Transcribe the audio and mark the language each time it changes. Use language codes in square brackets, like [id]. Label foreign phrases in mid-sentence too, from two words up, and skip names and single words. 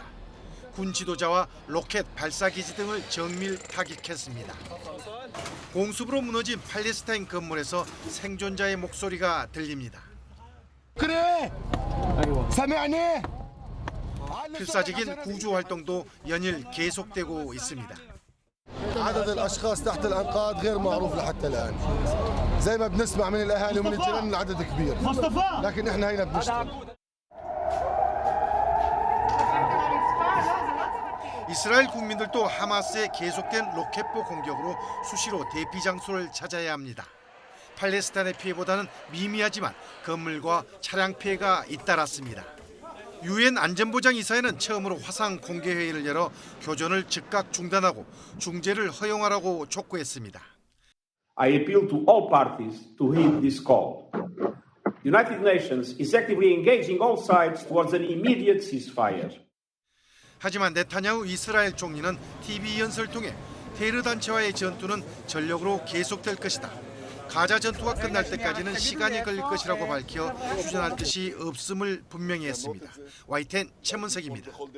[ko] 군 지도자와 로켓 발사기지 등을 정밀 타격했습니다. 공습으로 무너진 팔레스타인 건물에서 생존자의 목소리가 들립니다. 그래! 필사적인 구조 활동도 연일 계속되고 있습니다. [ar] عدد الاشخاص تحت الانقاض غير معروف لحتى الان زي ما بنسمع من الاهالي ومن الجيران العدد كبير لكن احنا هنا بنشتغل [ko] 이스라엘 국민들도 하마스의 계속된 로켓포 공격으로 수시로 대피 장소를 찾아야 합니다. 팔레스타인의 피해보다는 미미하지만 건물과 차량 피해가 잇따랐습니다. 유엔 안전보장이사회는 처음으로 화상 공개회의를 열어 교전을 즉각 중단하고 중재를 허용하라고 촉구했습니다. [en] I appeal to all parties to heed this call. The United Nations is actively engaging all sides towards an immediate ceasefire. [ko] 하지만 네타냐후 이스라엘 총리는 TV 연설을 통해 테러 단체와의 전투는 전력으로 계속될 것이다. 가자 전투가 끝날 때까지는 시간이 걸릴 것이라고 밝혀 휴전할 뜻이 없음을 분명히 했습니다. YTN 최문석입니다.